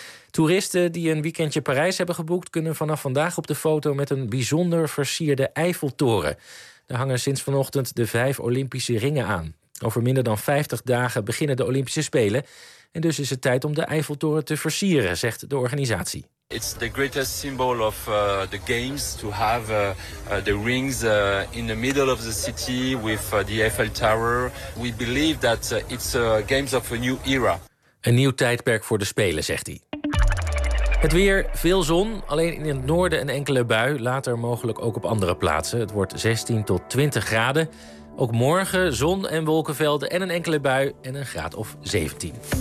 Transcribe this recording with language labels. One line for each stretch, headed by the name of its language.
Dutch: Toeristen die een weekendje Parijs hebben geboekt kunnen vanaf vandaag op de foto met een bijzonder versierde Eiffeltoren. Daar hangen sinds vanochtend de 5 Olympische ringen aan. Over minder dan 50 dagen beginnen de Olympische Spelen. En dus is het tijd om de Eiffeltoren te versieren, zegt de organisatie.
English: It's the greatest symbol of the games to have the rings in the middle of the city with the Eiffel Tower. We believe that it's a games of a new era.
Dutch: Een nieuw tijdperk voor de Spelen, zegt hij. Het weer, veel zon, alleen in het noorden een enkele bui, later mogelijk ook op andere plaatsen. Het wordt 16 tot 20 graden. Ook morgen zon en wolkenvelden en een enkele bui en een graad of 17.